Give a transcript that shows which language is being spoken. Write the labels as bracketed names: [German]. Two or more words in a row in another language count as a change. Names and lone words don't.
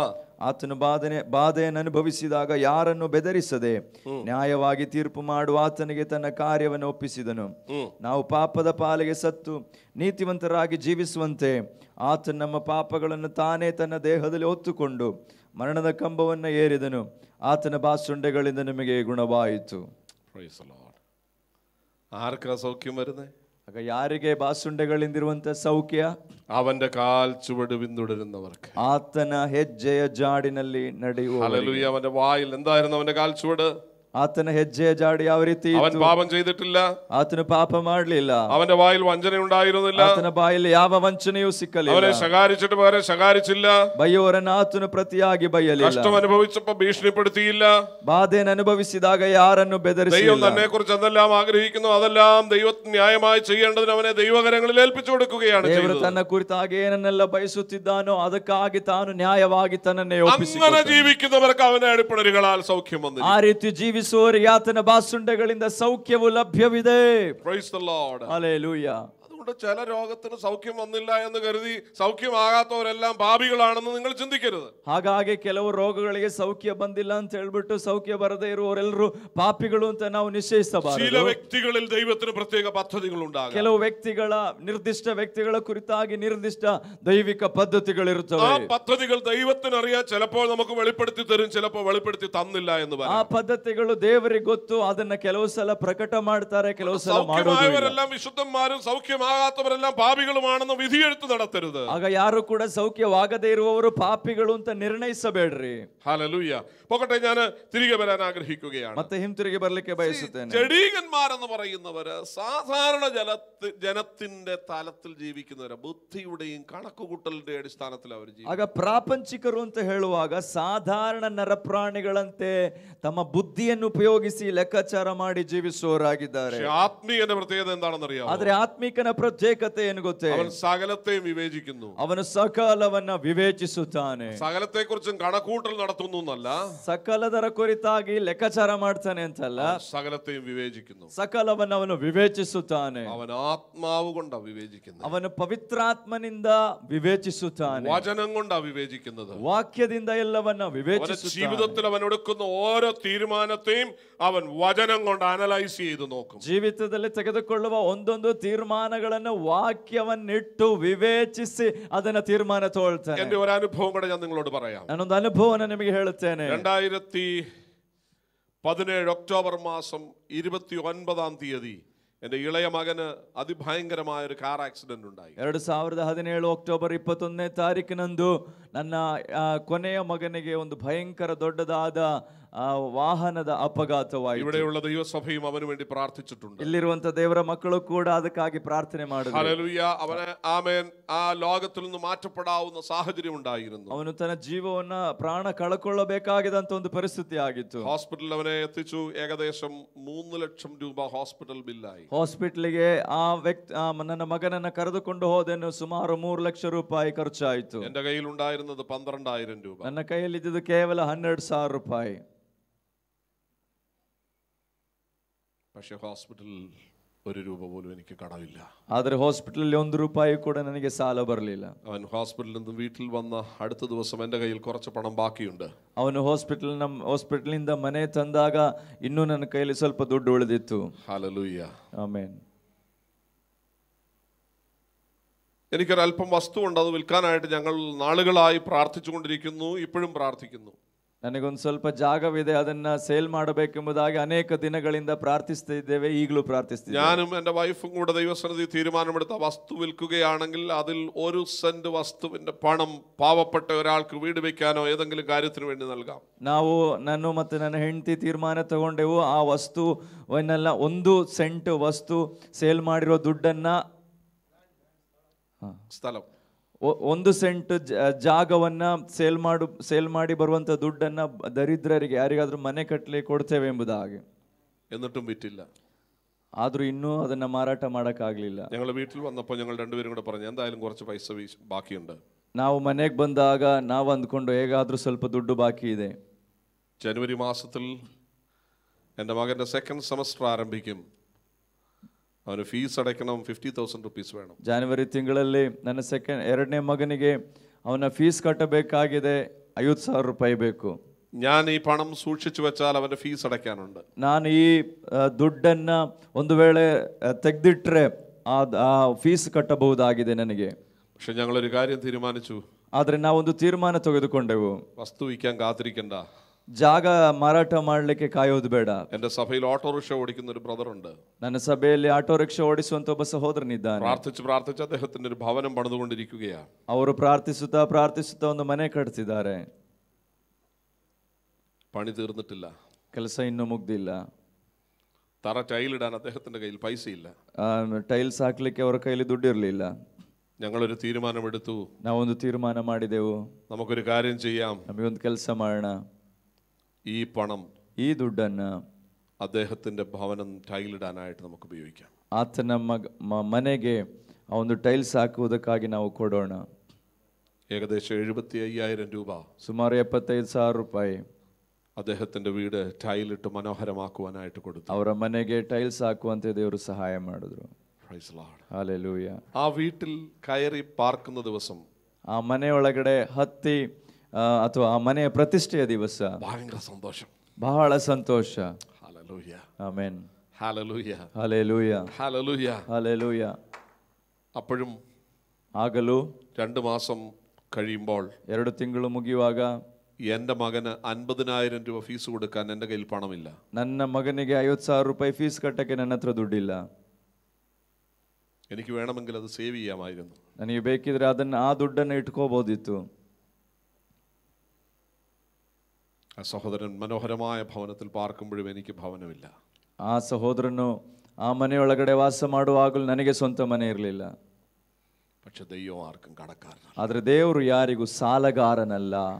[Kannada] ಆತನು ಬಾಧೆಯನ್ನು ಅನುಭವಿಸಿದಾಗ ಯಾರನ್ನು ಬೆದರಿಸದೆ ನ್ಯಾಯವಾಗಿ ತೀರ್ಪು ಮಾಡುವ ಆತನಿಗೆ ತನ್ನ ಕಾರ್ಯವನ್ನು ಒಪ್ಪಿಸಿದನು. ನಾವು ಪಾಪದ ಪಾಲಿಗೆ ಸತ್ತು ನೀತಿವಂತರಾಗಿ ಜೀವಿಸುವಂತೆ ಆತನು ನಮ್ಮ ಪಾಪಗಳನ್ನು ತಾನೇ ತನ್ನ ದೇಹದಲ್ಲಿ ಹೊತ್ತುಕೊಂಡು ಮರಣದ ಕಂಬವನ್ನು ಏರಿದನು. ಆತನ ಬಾಸುಂಡೆಗಳಿಂದ ನಮಗೆ ಗುಣವಾಯಿತು. [English] Praise the Lord. [Malayalam] ആർക്കാ സൗഖ്യം വരുന്നേ? [Kannada] ಆಗ ಯಾರಿಗೆ ಬಾಸುಂಡೆಗಳಿಂದಿರುವಂತ ಸೌಖ್ಯ? [Malayalam] അവന്റെ കാൽ ചുവട് പിന്തുടരുന്നവർക്ക്. [Kannada] ಆತನ ಹೆಜ್ಜೆಯ ಜಾಡಿನಲ್ಲಿ ನಡೆಯುವ. [Malayalam] ഹല്ലേലൂയ. അവന്റെ വായിൽ എന്തായിരുന്നു അവന്റെ കാൽ ചുവട്? [Kannada] ಆತನ ಹೆಜ್ಜೆಯ ಜಾಡಿ ಯಾವ ರೀತಿ? [Malayalam] അവൻ പാപം ചെയ്തിട്ടില്ല. [Kannada] ಆತನು ಪಾಪ ಮಾಡಲಿಲ್ಲ. [Malayalam] അവന്റെ വായിൽ വഞ്ചന ഉണ്ടായിരുന്നില്ല. [Kannada] ಆತನ ಬಾಯಲ್ಲಿ ಯಾವ ವಂಚನೆಯೂ ಸಿಕ್ಕಲಿಲ್ಲ. [Malayalam] അവനെ ശകാരിച്ചിട്ട് പകരം ശകാരിച്ചില്ല. [Kannada] ಬೈಯುವವರನ್ನು ಆತನು ಪ್ರತಿಯಾಗಿ ಬೈಯಲಿಲ್ಲ. [Malayalam] കഷ്ടം അനുഭവിച്ചപ്പോൾ ഭീഷണിപ്പെടുത്തിയില്ല. [Kannada] ಬಾಧೆಯನ್ನು ಅನುಭವಿಸಿದಾಗ ಯಾರನ್ನು ಬೆದರಿಸಲಿಲ್ಲ. [Malayalam] ദൈവം തന്നെ കുറിച്ച് എന്തെല്ലാം ആഗ്രഹിക്കുന്നു അതെല്ലാം ദൈവത്തിന് ന്യായമായി ചെയ്യേണ്ടതിന് അവനെ ദൈവകരങ്ങളിൽ ഏൽപ്പിച്ചു കൊടുക്കുകയാണ് [Kannada] ದೇವರು [Malayalam] ചെയ്തത്. [Kannada] ತನ್ನ ಕುರಿತಾಗಿ ಏನನ್ನೆಲ್ಲ ಬಯಸುತ್ತಿದ್ದಾನೋ ಅದಕ್ಕಾಗಿ ತಾನು ನ್ಯಾಯವಾಗಿ ತನ್ನನ್ನೇ ಒಪ್ಪಿಸಿಕೊಂಡನು. [Malayalam] അങ്ങനെ ജീവിക്കുന്നവർക്ക് അവന്റെ അടിപ്പിണരുകളാൽ സൗഖ്യം വന്നു. [Kannada] ಆ ರೀತಿ ಜೀವಿಸುವವರಿಗೆ ಆತನ ಬಾಸುಂಡೆಗಳಿಂದ ಸೌಖ್ಯವು ಲಭ್ಯವಿದೆ. [English] Praise the Lord. [Kannada] ಹಲ್ಲೆಲೂಯಾ. [Malayalam] അതുകൊണ്ട് ചില രോഗത്തിന് സൗഖ്യം വന്നില്ല എന്ന് കരുതി സൗഖ്യമാകാത്തവരെല്ലാം പാപികളാണെന്ന് നിങ്ങൾ ചിന്തിക്കരുത്. [Kannada] ಹಾಗಾಗಿ ಕೆಲವು ರೋಗಗಳಿಗೆ ಸೌಖ್ಯ ಬಂದಿಲ್ಲ ಅಂತ ಹೇಳ್ಬಿಟ್ಟು ಸೌಖ್ಯ ಬರದೇ ಇರುವವರೆಲ್ಲರೂ ಪಾಪಿಗಳು ಅಂತ ನಾವು ನಿಶ್ಚಯಿಸಬಾರದು. [Malayalam] ചില വ്യക്തികളിൽ ദൈവത്തിന് പ്രത്യേക പദ്ധതികൾ ഉണ്ടാകും. [Kannada] ಕೆಲವು ವ್ಯಕ್ತಿಗಳ ನಿರ್ದಿಷ್ಟ ವ್ಯಕ್ತಿಗಳ ಕುರಿತಾಗಿ ನಿರ್ದಿಷ್ಟ ದೈವಿಕ ಪದ್ಧತಿಗಳಿರುತ್ತವೆ. [Malayalam] ആ പദ്ധതികൾ ദൈവത്തിന് അറിയാം. ചിലപ്പോൾ നമുക്ക് വെളിപ്പെടുത്തി തരും, ചിലപ്പോൾ വെളിപ്പെടുത്തി തന്നില്ല എന്ന് [Kannada] ಆ [Malayalam] പറയാം. [Kannada] ಪದ್ಧತಿಗಳು ದೇವರಿಗೆ ಗೊತ್ತು. ಅದನ್ನ ಕೆಲವು ಸಲ ಪ್ರಕಟ ಮಾಡ್ತಾರೆ, ಕೆಲವು ಸಲ ಮಾಡೋದಿಲ್ಲ. [Malayalam] സൗഖ്യമായവരെല്ലാം വിശുദ്ധന്മാരും സൗഖ്യമാകാത്തവരെല്ലാം പാപികളുമാണെന്ന് വിധിയെഴുത്ത് നടത്തരുത്. [Kannada] ಆಗ ಯಾರು ಕೂಡ ಸೌಖ್ಯವಾಗದೇ ಇರುವವರು ಪಾಪಿಗಳು ಅಂತ ನಿರ್ಣಯಿಸಬೇಡ್ರಿ. [Malayalam] ഹല്ലേലൂയ. പോകട്ടെ, ഞാൻ തിരികെ വരാൻ ആഗ്രഹിക്കുകയാണ്. [Kannada] ಮತ್ತೆ ಹಿಂತಿರುಗಿ ಬರ್ಲಿಕ್ಕೆ ಬಯಸುತ್ತೇನೆ. [Malayalam] ജഡീകന്മാരെന്ന് പറയുന്നവര് സാധാരണ ജനത്തിന്റെ തലത്തിൽ ജീവിക്കുന്നവര്, ബുദ്ധിയുടെയും കണക്കുകൂട്ടലിന്റെ അടിസ്ഥാനത്തിൽ അവർ ജീവിക്കും. [Kannada] ಆಗ ಪ್ರಾಪಂಚಿಕರು ಅಂತ ಹೇಳುವಾಗ ಸಾಧಾರಣ ನರಪ್ರಾಣಿಗಳಂತೆ ತಮ್ಮ ಬುದ್ಧಿಯನ್ನು ಉಪಯೋಗಿಸಿ ಲೆಕ್ಕಾಚಾರ ಮಾಡಿ ಜೀವಿಸುವವರಾಗಿದ್ದಾರೆ. [Malayalam] ആത്മീയന്റെ പ്രത്യേകത എന്താണെന്ന് അറിയാമോ? [Kannada] ಆದ್ರೆ ಆತ್ಮಿಕನ ಪ್ರತ್ಯೇಕತೆ ಏನು ಗೊತ್ತೇ? [Malayalam] അവൻ സകലത്തെയും വിവേചിക്കുന്നു. [Kannada] ಅವನು ಸಕಲವನ್ನ ವಿವೇಚಿಸುತ್ತಾನೆ. [Malayalam] സകലത്തെ കുറിച്ചും കണക്കൂട്ടൽ നടത്തുന്നു എന്നല്ല, [Kannada] ಸಕಲದರ ಕುರಿತಾಗಿ ಲೆಕ್ಕಾಚಾರ ಮಾಡ್ತಾನೆ ಅಂತಲ್ಲ, [Malayalam] സകലത്തെയും വിവേചിക്കുന്നു. [Kannada] ಸಕಲವನ್ನ ಅವನು ವಿವೇಚಿಸುತ್ತಾನೆ. [Malayalam] അവൻ ആത്മാവ് കൊണ്ടാ വിവേചിക്കുന്നത്. [Kannada] ಅವನು ಪವಿತ್ರಾತ್ಮನಿಂದ ವಿವೇಚಿಸುತ್ತಾನೆ. [Malayalam] വചനം കൊണ്ടാ വിവേചിക്കുന്നത്. [Kannada] ವಾಕ್ಯದಿಂದ ಎಲ್ಲವನ್ನ ವಿವೇಚಿಸುತ್ತಾನೆ. [Malayalam] ജീവിതത്തിൽ അവൻ എടുക്കുന്ന ഓരോ തീരുമാനത്തെയും അവൻ വചനം കൊണ്ട് അനലൈസ് ചെയ്ത് നോക്കും. [Kannada] ಜೀವಿತದಲ್ಲಿ ತೆಗೆದುಕೊಳ್ಳುವ ಒಂದೊಂದು ತೀರ್ಮಾನಗಳನ್ನು ವಾಕ್ಯವನ್ನಿಟ್ಟು ವಿವೇಚಿಸಿ ಅದನ್ನ ತೀರ್ಮಾನ ತಗೊಳ್ತಾನೆ. [Malayalam] എന്റെ ഒരു അനുഭവം കൂടെ ഞാൻ നിങ്ങളോട് പറയാം. [Kannada] ನಾನೊಂದು ಅನುಭವನ ನಿಮಗೆ ಹೇಳುತ್ತೇನೆ. [Malayalam] 2017 ഒക്ടോബർ മാസം 29-ാം തീയതി എൻ്റെ ഇളയ മകന് അതിഭയങ്കരമായ ഒരു [English] car accident [Malayalam] ഉണ്ടായി. [Kannada] 2017 ಅಕ್ಟೋಬರ್ 21ನೇ ತಾರೀಕಿನಂದು ನನ್ನ ಕೊನೆಯ ಮಗನಿಗೆ ಒಂದು ಭಯಂಕರ ದೊಡ್ಡದಾದ ವಾಹನದ ಅಪಘಾತವಾಯಿತು. [Malayalam] ഇവിടെയുള്ള ദൈവസഭയും അവന് വേണ്ടി പ്രാർത്ഥിച്ചിട്ടുണ്ട്. [Kannada] ಇಲ್ಲಿರುವಂತ ದೇವರ ಮಕ್ಕಳು ಕೂಡ ಅದಕ್ಕಾಗಿ ಪ್ರಾರ್ಥನೆ ಮಾಡಿದರು. [Malayalam] ഹല്ലേലൂയ. അവന് ആമേൻ ആ ലോകത്തിൽ നിന്ന് മാറ്റപ്പെടാവുന്ന സാഹചര്യം ഉണ്ടായിരുന്നു. [Kannada] ಅವನು ತನ್ನ ಜೀವವನ್ನ ಪ್ರಾಣ ಕಳಕೊಳ್ಳಬೇಕಾಗಿದಂತ ಒಂದು ಪರಿಸ್ಥಿತಿ ಆಗಿತ್ತು. [Malayalam] ഹോസ്പിറ്റലിൽ അവനെ എത്തിച്ചു. ഏകദേശം 3 ലക്ഷം രൂപ ഹോസ്പിറ്റൽ ബില്ലായി. [Kannada] ಹಾಸ್ಪಿಟ್ಲಿಗೆ ಆ ವ್ಯಕ್ತಿ ನನ್ನ ಮಗನನ್ನ ಕರೆದುಕೊಂಡು ಹೋದೆನು. ಸುಮಾರು 3 ಲಕ್ಷ ರೂಪಾಯಿ ಖರ್ಚಾಯಿತು. [Malayalam] എന്റെ കയ്യിൽ ഉണ്ടായിരുന്നത് 12,000 രൂപ. [Kannada] ನನ್ನ ಕೈಯಲ್ಲಿದ್ದು ಕೇವಲ 12,000 ರೂಪಾಯಿ. [Malayalam] പക്ഷേ ഹോസ്പിറ്റലിൽ 1 രൂപ പോലും എനിക്ക് കടമില്ല. [Kannada] ಆದರೆ ಹಾಸ್ಪಿಟಲ್ 1 ರೂಪಾಯಿ ಕೂಡ ನನಗೆ ಸಾಲ ಬರಲಿಲ್ಲ. [Malayalam] അവൻ ഹോസ്പിറ്റലിൽ നിന്ന് വീട്ടിൽ വന്ന അടുത്ത ദിവസം എൻ്റെ കയ്യിൽ കുറച്ച് പണം ബാക്കിയുണ്ട്. [Kannada] ಅವನು ಹಾಸ್ಪಿಟಲ್ನಿಂದ ಮನೆ ತಂದಾಗ ಇನ್ನೂ ನನ್ನ ಕೈಯಲ್ಲಿ ಸ್ವಲ್ಪ ದುಡ್ಡು ಉಳಿದಿತ್ತು. [Malayalam] ഹല്ലേലൂയ. [Kannada] ಆಮೆನ್. [Malayalam] എനിക്കൊരല്പം വസ്തുവുണ്ട്. അത് വിൽക്കാനായിട്ട് ഞങ്ങൾ നാളുകളായി പ്രാർത്ഥിച്ചുകൊണ്ടിരിക്കുന്നു. ഇപ്പോഴും പ്രാർത്ഥിക്കുന്നു. [Kannada] ನನಗೊಂದು ಸ್ವಲ್ಪ ಜಾಗವಿದೆ, ಅದನ್ನ ಸೇಲ್ ಮಾಡಬೇಕೆಂಬುದಾಗಿ ಅನೇಕ ದಿನಗಳಿಂದ ಪ್ರಾರ್ಥಿಸ್ತಾ ಇದ್ದೇವೆ, ಈಗಲೂ ಪ್ರಾರ್ಥಿಸ್ತಿದ್ದೇವೆ. [Malayalam] ഞാനും എൻ്റെ വൈഫും കൂടെ ദൈവസന്നിധി തീരുമാനമെടുത്ത വസ്തു വിൽക്കുകയാണെങ്കിൽ അതിൽ 1 സെന്റ് വസ്തുവിന്റെ പണം പാവപ്പെട്ട ഒരാൾക്ക് വീട് വെക്കാനോ ഏതെങ്കിലും കാര്യത്തിന് വേണ്ടി നൽകാം. [Kannada] ನಾನು ಮತ್ತು ನನ್ನ ಹೆಂಡತಿ ತೀರ್ಮಾನ ತಗೊಂಡೆವು. ಆ ವಸ್ತುವನ್ನೆಲ್ಲ 1 ಸೆಂಟ್ ವಸ್ತು ಸೇಲ್ ಮಾಡಿರೋ ದುಡ್ಡನ್ನ, [Malayalam] സ്ഥലം [Kannada] 1 ಸೆಂಟ್ ಜಾಗವನ್ನ ಸೇಲ್ ಮಾಡಿ ಬರುವಂತ ದುಡ್ಡನ್ನ ದರಿದ್ರರಿಗೆ ಯಾರಿಗಾದ್ರೂ ಮನೆ ಕಟ್ಟಲಿ ಕೊಡ್ತೇವೆ ಎಂಬುದಾಗಿ. [Malayalam] എന്നിട്ടും വിറ്റില്ല. [Kannada] ಆದ್ರೂ ಇನ್ನೂ ಅದನ್ನ ಮಾರಾಟ ಮಾಡಕ್ಕಾಗ್ಲಿಲ್ಲ. [Malayalam] ഞങ്ങൾ വീട്ടിൽ വന്നപ്പോൾ ഞങ്ങൾ രണ്ടുപേരും കൂടെ പറഞ്ഞു എന്തായാലും കുറച്ച് പൈസ ബാക്കിയുണ്ട്. [Kannada] ನಾವು ಮನೆಗೆ ಬಂದಾಗ ನಾವು ಅಂದ್ಕೊಂಡು ಹೇಗಾದ್ರೂ ಸ್ವಲ್ಪ ದುಡ್ಡು ಬಾಕಿ ಇದೆ. [Malayalam] ജനുവരി മാസത്തിൽ എൻ്റെ മകൻ്റെ [English] 2nd semester [Malayalam] ആരംഭിക്കും. അവന് ഫീസ് അടയ്ക്കണം, 50,000 റുപ്പീസ് വേണം. [Kannada] ಜನವರಿ ತಿಂಗಳಲ್ಲಿ ನನ್ನ ಎರಡನೇ ಮಗನಿಗೆ ಅವನ ಫೀಸ್ ಕಟ್ಟಬೇಕಾಗಿದೆ, 50,000 ರೂಪಾಯಿ ಬೇಕು. [Malayalam] ഞാൻ ഈ പണം സൂക്ഷിച്ചു വെച്ചാൽ അവന്റെ ഫീസ് അടയ്ക്കാനുണ്ട്. [Kannada] ನಾನು ಈ ದುಡ್ಡನ್ನ ಒಂದು ವೇಳೆ ತೆಗೆದಿಟ್ರೆ ಆ ಫೀಸ್ ಕಟ್ಟಬಹುದಾಗಿದೆ ನನಗೆ. [Malayalam] പക്ഷെ ഞങ്ങളൊരു കാര്യം തീരുമാനിച്ചു. [Kannada] ಆದ್ರೆ ನಾವೊಂದು ತೀರ್ಮಾನ ತೆಗೆದುಕೊಂಡೆವು. [Malayalam] വസ്തു വിൽക്കാൻ കാത്തിരിക്കണ്ട, [Kannada] ಜಾಗ ಮಾರಾಟ ಮಾಡಲಿಕ್ಕೆ ಕಾಯೋದು ಬೇಡ. [Malayalam] എന്റെ സഭയിൽ ഓട്ടോറിക്ഷ ഓടിക്കുന്ന ഒരു ബ്രദർ ഉണ്ട്. [Kannada] ನನ್ನ ಸಭೆಯಲ್ಲಿ [English] auto rickshaw [Kannada] ಓಡಿಸುವಂತ ಒಬ್ಬ ಸಹೋದರನಿದ್ದಾನೆ. [Malayalam] പ്രാർത്ഥിച്ച് അദ്ദേഹത്തിന്റെ ഒരു ഭവനം പണിതുകൊണ്ടിരിക്കുകയാണ്. [Kannada] ಅವರು ಪ್ರಾರ್ಥಿಸುತ್ತಾ ಒಂದು ಮನೆ ಕಟ್ತಿದ್ದಾರೆ. [Malayalam] പണി തീർന്നിട്ടില്ല, [Kannada] ಕೆಲಸ ಇನ್ನೂ ಮುಗ್ದಿಲ್ಲ. [Malayalam] തറ ടൈലിടാൻ അദ്ദേഹത്തിന്റെ കയ്യിൽ പൈസയില്ല. [Kannada] ಟೈಲ್ಸ್ ಹಾಕ್ಲಿಕ್ಕೆ ಅವರ ಕೈಲಿ ದುಡ್ಡಿರಲಿಲ್ಲ. [Malayalam] ഞങ്ങളൊരു തീരുമാനമെടുത്തു. [Kannada] ನಾವೊಂದು ತೀರ್ಮಾನ ಮಾಡಿದೆವು, [Malayalam] നമുക്കൊരു കാര്യം ചെയ്യാം, [Kannada] ನಮಗೊಂದು ಕೆಲಸ ಮಾಡೋಣ. [Malayalam] ഈ പണം, [Kannada] ಈ ದುಡ್ಡನ್ನ [Malayalam] അദ്ദേഹത്തിന്റെ ഭവനം ടൈലിടാനായിട്ട് നമുക്ക് ഉപയോഗിക്കാം. [Kannada] ಆತನ ಮನೆಗೆ ಆ ಒಂದು ಟೈಲ್ಸ್ ಹಾಕುವುದಕ್ಕಾಗಿ ನಾವು ಕೊಡೋಣ. [Malayalam] ഏകദേശം 75,000 രൂപ, [Kannada] ಸುಮಾರು 75,000 ರೂಪಾಯಿ [Malayalam] അദ്ദേഹത്തിന്റെ വീട് ടൈലിട്ട് മനോഹരമാക്കുവാനായിട്ട് കൊടുത്തു. [Kannada] ಅವರ ಮನೆಗೆ ಟೈಲ್ಸ್ ಹಾಕುವಂತೆ ದೇವರು ಸಹಾಯ ಮಾಡಿದ್ರು. [English] Praise the Lord. Hallelujah. ആ വീട്ടിൽ കയറി പാർക്കുന്ന ദിവസം, ಆ ಮನೆಯೊಳಗಡೆ ಹತ್ತಿ ಅಥವಾ ಆ ಮನೆಯ ಪ್ರತಿಷ್ಠೆಯ ದಿವಸ ഭയങ്കര സന്തോഷം, ಬಹಳ ಸಂತೋಷ. Hallelujah. [Kannada] ಆಮೆನ್. [English] Hallelujah. Hallelujah. Hallelujah. Hallelujah. [Malayalam] അപ്പോഴും [Kannada] ಆಗಲೂ [Malayalam] 2 മാസം കഴിയുമ്പോൾ [Kannada] 2 ತಿಂಗಳು ಮುಗಿಯುವಾಗ [Malayalam] എൻ്റെ മകന് 50,000 രൂപ ഫീസ് കൊടുക്കാൻ എൻ്റെ കയ്യിൽ പണമില്ല. [Kannada] ನನ್ನ ಮಗನಿಗೆ 50,000 ರೂಪಾಯಿ ಫೀಸ್ ಕಟ್ಟಕ್ಕೆ ನನ್ನ ಹತ್ರ ದುಡ್ಡಿಲ್ಲ. [Malayalam] എനിക്ക് വേണമെങ്കിൽ അത് സേവ് ചെയ്യാമായിരുന്നു. [Kannada] ನನಗೆ ಬೇಕಿದ್ರೆ ಆ ದುಡ್ಡನ್ನು ಇಟ್ಕೋಬಹುದಿತ್ತು. [Malayalam] ആ സഹോദരൻ മനോഹരമായ ഭവനത്തിൽ പാർക്കുമ്പോഴും എനിക്ക് ഭവനമില്ല. [Kannada] ಆ ಸಹೋದರನು ಆ ಮನೆಯೊಳಗಡೆ ವಾಸ ಮಾಡುವಾಗಲೂ ನನಗೆ ಸ್ವಂತ ಮನೆ ಇರಲಿಲ್ಲ. [Malayalam] പക്ഷെ ദൈവം ആർക്കും കടക്കാരനല്ല. [Kannada] ಆದ್ರೆ ದೇವರು ಯಾರಿಗೂ ಸಾಲಗಾರನಲ್ಲ.